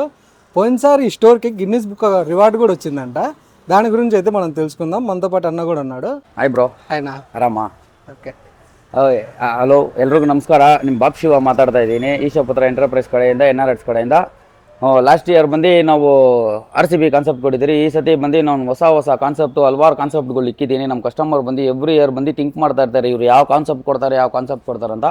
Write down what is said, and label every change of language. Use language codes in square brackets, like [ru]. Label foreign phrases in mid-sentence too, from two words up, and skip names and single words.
[te] పోయినసారి ఈ స్టోర్కి గిన్నిస్ బుక్ రివార్డ్ కూడా వచ్చిందంట. దాని గురించి అయితే మనం తెలుసుకుందాం. మనతో పాటు అన్న కూడా ఉన్నాడు. [en] hi bro. [te] ఆయన [kn] ಆರಾಮ? [te] ఓకే. [kn] ಹಲೋ, ಎಲ್ರಿಗೂ ನಮಸ್ಕಾರ. ನಿಮ್ಮ ಬಾಬ್ ಶಿವ ಮಾತಾಡ್ತಾ ಇದ್ದೀನಿ, ಈಶಪುತ್ರ ಎಂಟರ್ಪ್ರೈಸ್ ಕಡೆಯಿಂದ, NRS ಕಡೆಯಿಂದ. [en] last year [kn] ಬಂದು ನಾವು RCB ಕಾನ್ಸೆಪ್ಟ್ ಕೊಟ್ಟಿದ್ದೀರಿ. ಈ ಸತಿ ಬಂದು ನಾನು ಹೊಸ ಕಾನ್ಸೆಪ್ಟು ಹಲವಾರು ಕಾನ್ಸೆಪ್ಟ್ಗಳು ಇಕ್ಕಿದ್ದೀನಿ. ನಮ್ಮ ಕಸ್ಟಮರ್ ಬಂದು [en] every year [kn] ಬಂದು ಥಿಂಕ್ ಮಾಡ್ತಾ ಇರ್ತಾರೆ, ಇವ್ರು ಯಾವ ಕಾನ್ಸೆಪ್ಟ್ ಕೊಡ್ತಾರೆ ಅಂತ.